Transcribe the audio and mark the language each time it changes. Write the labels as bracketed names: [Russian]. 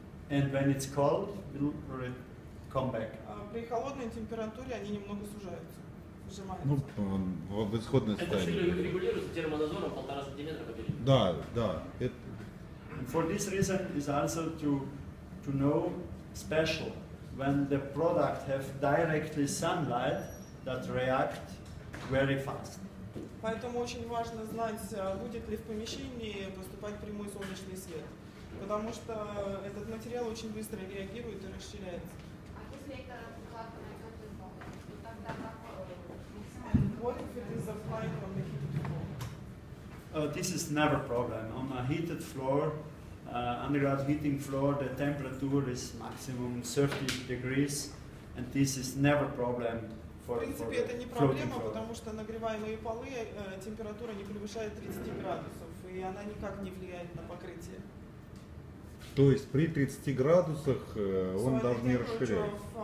[English] And when it's cold, will come back. [Russian] При холодной температуре они немного сужаются, сжимаются. Ну, в исходное Это все состояние. регулируется термонадзором 1,5 сантиметра по периметру. Да, да. Это, [English] And for this reason is also to know special when the product have directly sunlight that react very fast. [Russian] Поэтому очень важно знать, будет ли в помещении поступать прямой солнечный свет. Потому что этот материал очень быстро реагирует и расширяется. А если это укладка на теплый пол, то тогда как максимально? [English] What if it is applied on the heated floor? This is never a problem. On a heated floor, underground heating floor, the temperature is maximum 30 degrees, and this is never a problem [Russian] В принципе, это не проблема, потому что нагреваемые полы температура не превышает 30 градусов, и она никак не влияет на покрытие. То есть при 30 градусах он даже не расширяется.